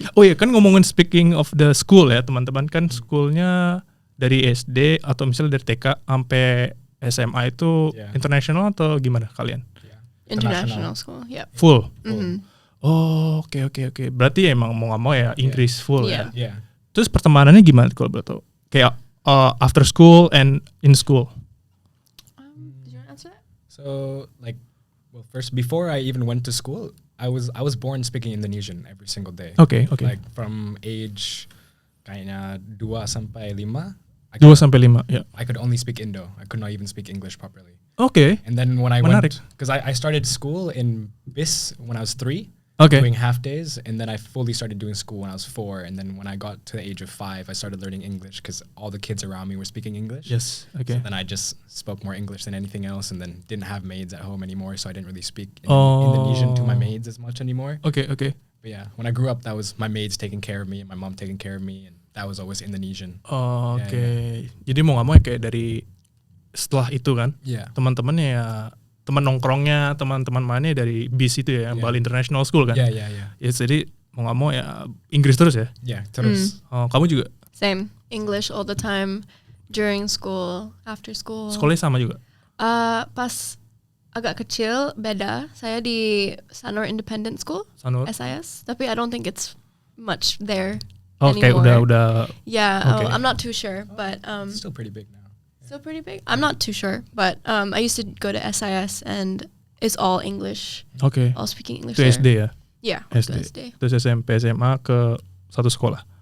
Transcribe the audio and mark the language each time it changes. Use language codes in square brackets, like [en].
[id] Oh iya, kan ngomongin speaking of the school ya, teman-teman, kan schoolnya dari SD atau misalnya dari TK sampai SMA itu international atau gimana kalian? [en] International school, Full. Oh, oke. [id] Berarti emang mau nggak mau ya Inggris full ya. Terus pertemanannya gimana kalau boleh tahu? Kayak [en] after school and in school. Did you want to answer that? So first before I even went to school, I was born speaking Indonesian every single day. Okay. Like from age [id] kayaknya 2 sampai 5. 2 sampai 5, yeah. [en] I could only speak Indo. I could not even speak English properly. Okay. And then when I went, because I started school in BIS when I was 3. Doing half days, and then I fully started doing school when I was 4, and then when I got to the age of 5, I started learning English because all the kids around me were speaking English. Yes, okay. So then I just spoke more English than anything else, and then didn't have maids at home anymore, so I didn't really speak Indonesian to my maids as much anymore. Okay. But yeah, when I grew up, that was my maids taking care of me and my mom taking care of me, and that was always Indonesian. Okay. [id] Jadi mau nggak mau kayak dari setelah itu kan, teman-temannya ya, teman nongkrongnya, teman-teman mainnya dari BIS itu ya, Bali International School kan. Iya. Ya jadi mau nggak mau ya Inggris terus ya. Iya, terus. Kamu juga? [en] Same, English all the time, during school, after school. [id] Sekolahnya sama juga? Pas agak kecil beda. Saya di Sanur Independent School, SIS, tapi [en] I don't think it's much there anymore. [id] Kayak udah. [en] Yeah, I'm not too sure, but still pretty big now. Still pretty big? I'm not too sure, but I used to go to SIS and it's all English. Okay. All speaking English. [id] Itu SD ya? [en] Yeah, [id] SD. Terus SMP, SMA ke satu sekolah?